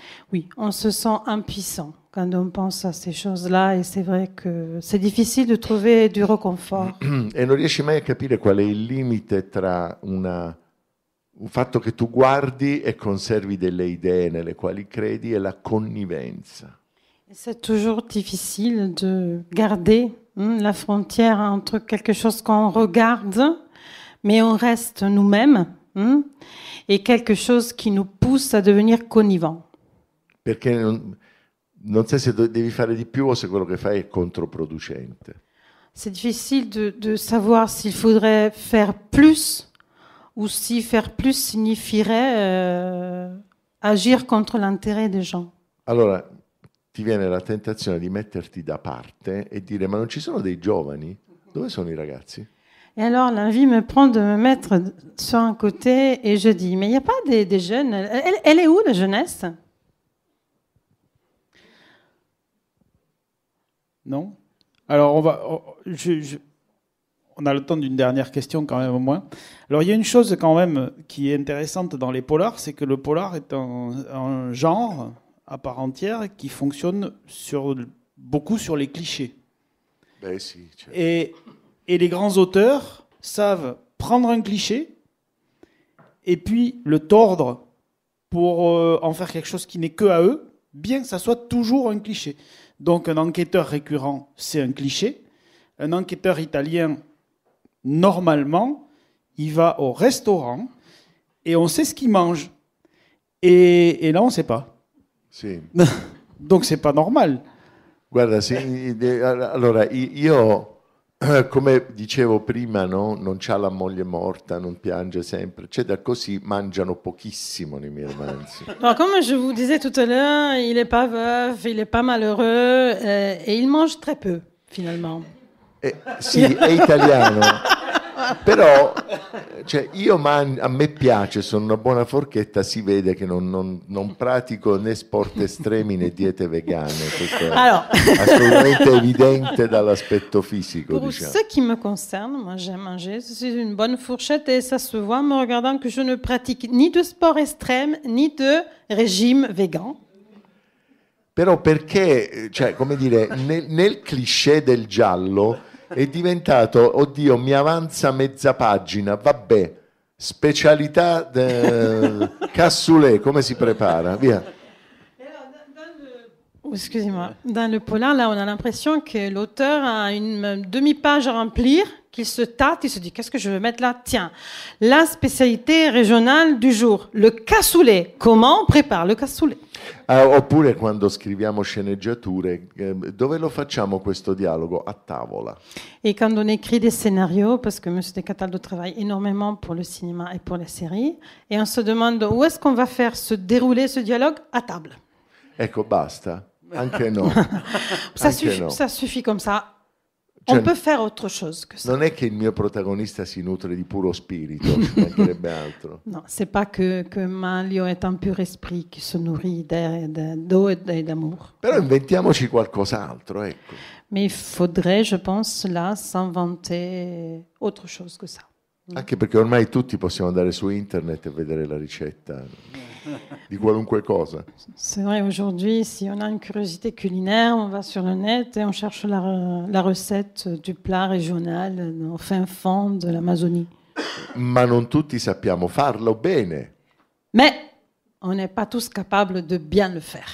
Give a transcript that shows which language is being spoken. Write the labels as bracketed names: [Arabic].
[French] Oui, on se sent impuissant quand on pense à ces choses-là et c'est vrai que c'est difficile de trouver du réconfort. [Italian] E non riesci mai a capire qual è il limite tra un fatto che tu guardi e conservi delle idee nelle quali credi e la connivenza. [French] C'est toujours difficile de garder la frontière entre quelque chose qu'on regarde, mais on reste nous-mêmes, et quelque chose qui nous pousse à devenir connivants. [Italian] Perché non sai se devi fare di più o se quello che fai è controproducente. [French] C'est difficile de savoir s'il faudrait faire plus ou si faire plus signifierait agir contre l'intérêt des gens. [Italian] Allora ti viene la tentazione di metterti da parte e dire ma non ci sono dei giovani? Dove sono i ragazzi? [French] Et alors l'envie me prend de me mettre sur un côté et je dis mais il n'y a pas des jeunes, elle est où la jeunesse? Non. Alors, on a le temps d'une dernière question quand même au moins. Alors, il y a une chose quand même qui est intéressante dans les polars, c'est que le polar est un genre à part entière qui fonctionne beaucoup sur les clichés. [Italian] Beh, sì, certo. [French] Et les grands auteurs savent prendre un cliché et puis le tordre pour en faire quelque chose qui n'est que à eux, bien que ça soit toujours un cliché. Donc un enquêteur récurrent, c'est un cliché. Un enquêteur italien, normalement, il va au restaurant et on sait ce qu'il mange. Et là, on ne sait pas. [Italian] Sì. [French] Donc c'est pas normal. [Italian] Guarda, allora io, come dicevo prima, no? Non c'ha la moglie morta, non piange sempre, eccetera, così mangiano pochissimo nei miei romanzi. [French] Alors, comme je vous disais tout à l'heure, il n'est pas veuf, il n'est pas malheureux et il mange très peu finalement. [Italian] Sì, è italiano, però cioè, a me piace, sono una buona forchetta, si vede che non pratico né sport estremi né diete vegane, questo è assolutamente evidente dall'aspetto fisico. [French] Pour [Italian] Diciamo. [French] ce qui me concerne, moi j'aime manger, je suis une bonne fourchette et ça se voit en me regardant que je ne pratique ni de sport extrême ni de régime végan. [Italian] Però perché, cioè, come dire, nel cliché del giallo è diventato, oddio, mi avanza mezza pagina, vabbè, specialità cassoulet, come si prepara? Via. [French] Excusez-moi. Dans le polar, là, on a l'impression que l'auteur a une demi-page à remplir, qu'il se tâte, il se dit qu'est-ce que je vais mettre là? Tiens, la spécialité régionale du jour, le cassoulet. Comment on prépare le cassoulet? [Italian] Oppure quando scriviamo sceneggiature, dove lo facciamo questo dialogo? A tavola. [French] Et quand on écrit des scénarios, parce que M. Descataldo travaille énormément pour le cinéma et pour les séries, et on se demande où est-ce qu'on va faire se dérouler ce dialogue? À table. [Italian] Ecco, basta. Anche no. [French] Ça, [Italian] Anche [French] suffit, [Italian] no. [French] ça suffit comme ça. [Italian] Cioè, [French] On peut faire autre chose que ça. [Italian] non è che il mio protagonista si nutre di puro spirito, ci mancherebbe altro. [French] Non, c'est pas que Manlio est un pur esprit qui se nourrit d'eau et d'amour. [Italian] Però inventiamoci qualcos'altro, ecco. [French] Mais il faudrait, je pense, là, s'inventer autre chose que ça. [Italian] Anche perché ormai tutti possiamo andare su internet e vedere la ricetta di qualunque cosa. [French] C'est vrai, aujourd'hui, si on a une curiosité culinaire, on va sur le net et on cherche la recette du plat régional au fin fond de l'Amazonie. [Italian] Ma non tutti sappiamo farlo bene. [French] Mais on n'est pas tous capables de bien le faire.